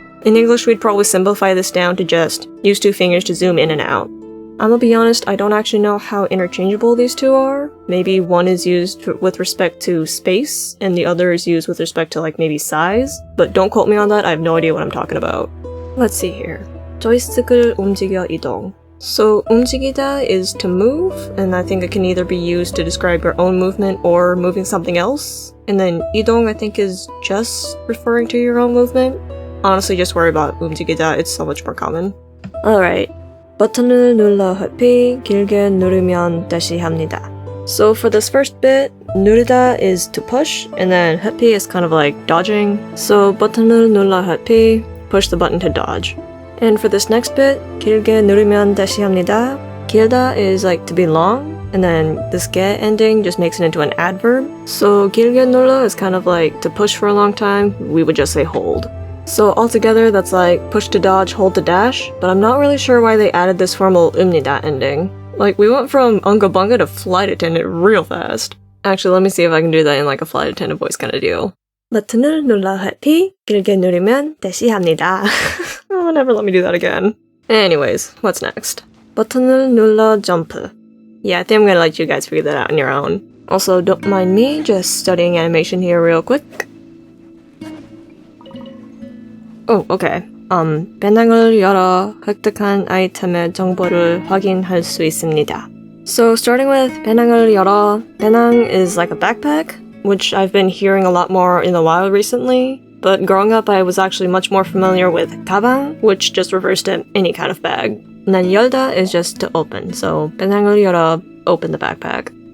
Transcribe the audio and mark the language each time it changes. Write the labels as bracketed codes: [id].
[en] In English, we'd probably simplify this down to just use two fingers to zoom in and out. I'm gonna be honest, I don't actually know how interchangeable these two are. Maybe one is used with respect to space, and the other is used with respect to like maybe size, but don't quote me on that, I have no idea what I'm talking about. Let's see here. [ko] 조이스틱을 움직여 이동. [en] So 움직이다 is to move, and I think it can either be used to describe your own movement or moving something else. And then 이동 I think is just referring to your own movement. Honestly, just worry about 움직이다, it's so much more common. Alright. [ko] 버튼을 눌러 회피, 길게 누르면 다시 합니다. [en] So for this first bit, 누르다 is to push, and then 회피 is kind of like dodging. So [ko] 버튼을 눌러 회피, [en] push the button to dodge. And for this next bit, [ko] 길게 누르면 다시 합니다. [en] 길다 is like to be long, and then this 게 ending just makes it into an adverb. So [ko] 길게 눌러 [en] is kind of like to push for a long time, we would just say hold. So altogether, that's like push to dodge, hold to dash, but I'm not really sure why they added this formal umnida ending. Like, we went from unga bunga to flight attendant real fast. Actually, let me see if I can do that in like a flight attendant voice kind of deal. [ko] 버튼을 눌러 회피, 길게 누르면 다시 합니다. [en] Oh, never let me do that again. Anyways, what's next? [ko] 버튼을 눌러 [en] jump. Yeah, I think I'm gonna let you guys figure that out on your own. Also, don't mind me just studying animation here real quick. Oh, okay. [ko] 배낭을 열어 획득한 아이템의 정보를 확인할 수 있습니다. [en] So starting with [ko] 배낭을 열어, [en] 배낭 is like a backpack, which I've been hearing a lot more in the wild recently, but growing up I was actually much more familiar with 가방, which just refers to any kind of bag. And then 열다 is just to open, so [ko] 배낭을 열어, [en] open the backpack.